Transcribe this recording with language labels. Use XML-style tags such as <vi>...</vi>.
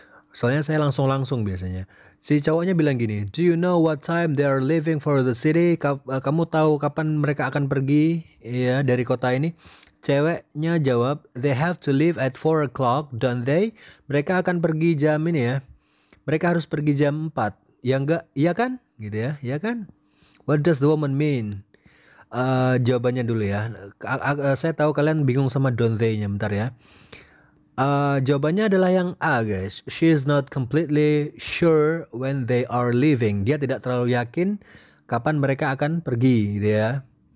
<id>Soalnya saya langsung biasanya. Si cowoknya bilang gini,</id> <en>do you know what time they are leaving for the city?</en> <id>Kamu tahu kapan mereka akan pergi ya dari kota ini? Ceweknya jawab,</id> <en>they have to leave at 4 o'clock, don't they?</en> <id>Mereka akan pergi jam ini ya. Mereka harus pergi jam 4. Ya enggak? Iya kan? Gitu ya. Iya kan?</id> <en>What does the woman mean?</en> <id>Jawabannya dulu ya. Saya tahu kalian bingung sama don't they-nya, bentar ya. Jawabannya adalah yang A guys.</id> <en>She is not completely sure when they are leaving.</en> <id>Dia tidak terlalu yakin kapan mereka akan pergi gitu ya.</id>